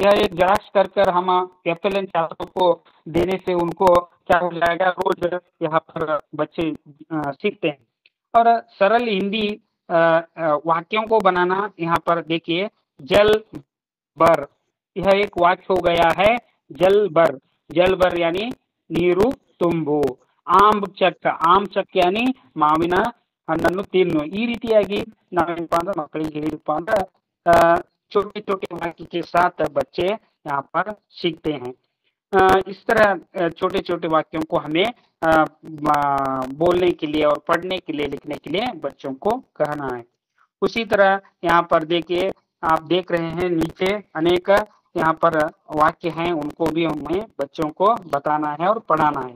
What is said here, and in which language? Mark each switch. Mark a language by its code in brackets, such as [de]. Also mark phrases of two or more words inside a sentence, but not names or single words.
[hi] यह एक जेरॉक्स कर हम एफएलएन छात्रों को देने से उनको क्या हो जाएगा, रोज यहाँ पर बच्चे सीखते हैं। और सरल हिंदी वाक्यों को बनाना। यहाँ पर देखिए जल बर, यह एक वाक्य हो गया है। जल बर यानी [kn] ನೀರು ತುಂಬು। [hi] आम चख [kn] यानी ಮಾವಿನ ಹಣ್ಣನ್ನು ತಿನ್ನು। ಈ ರೀತಿಯಾಗಿ ನಾವೇನಪ್ಪ ಅಂದ್ರೆ ಮಕ್ಕಳಿಗೆ ಹೇಳಿದಪ್ಪ ಅಂದ್ರೆ [hi] छोटे छोटे वाक्य के साथ बच्चे यहाँ पर सीखते हैं। इस तरह छोटे छोटे वाक्यों को हमें बोलने के लिए और पढ़ने के लिए, लिखने के लिए बच्चों को कहना है। उसी तरह यहाँ पर देखिए, आप देख रहे हैं नीचे अनेक यहाँ पर वाक्य हैं, उनको भी हमें बच्चों को बताना है और पढ़ाना है।